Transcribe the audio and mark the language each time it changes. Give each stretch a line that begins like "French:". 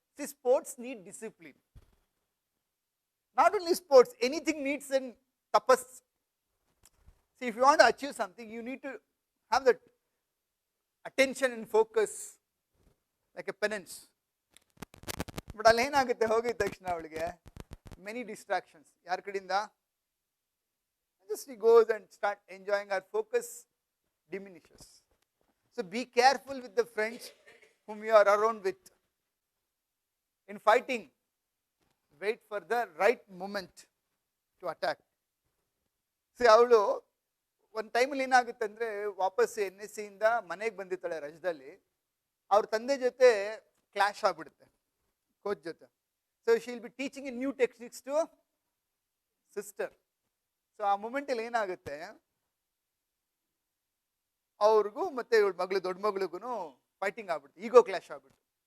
English: See sports need discipline. Not only sports, anything needs an tapas. See if you want to achieve something, you need to have that attention and focus like a penance.
Kannada: But ಅಲ್ಲಿ ಏನಾಗುತ್ತೆ, ಹೋಗಿದ ತಕ್ಷಣ ಅವಳಿಗೆ
English: Many distractions.
Kannada: ಯಾರ ಕಡೆಯಿಂದ?
English: Just she goes and start enjoying, her focus diminishes. So be careful with the friends whom you are around with. In fighting, wait for the right moment to attack. See,
Kannada: ಅವಳು ಒಂದು ಟೈಮಲ್ಲಿ ಏನಾಗುತ್ತೆ ಅಂದ್ರೆ, ವಾಪಸ್ NSA ಇಂದ ಮನೆಗೆ ಬಂದಿರ್ತಾಳೆ ರಜದಲ್ಲಿ. ಅವ್ರ ತಂದೆ ಜೊತೆ ಕ್ಲಾಶ್ ಆಗ್ಬಿಡುತ್ತೆ ಕೋಚ್ ಜೊತೆ.
English: So she will be teaching in new techniques to sister.
Kannada: So ಆ ಮೂಮೆಂಟಲ್ಲಿ ಏನಾಗುತ್ತೆ, ಅವ್ರಿಗೂ ಮತ್ತೆ ಇವಳ ಮಗಳು ದೊಡ್ಡ ಮಗಳಿಗೂ ಫೈಟಿಂಗ್ ಆಗ್ಬಿಡ್ತು, ಈಗೋ ಕ್ಲಾಶ್ ಆಗ್ಬಿಟ್ಟು.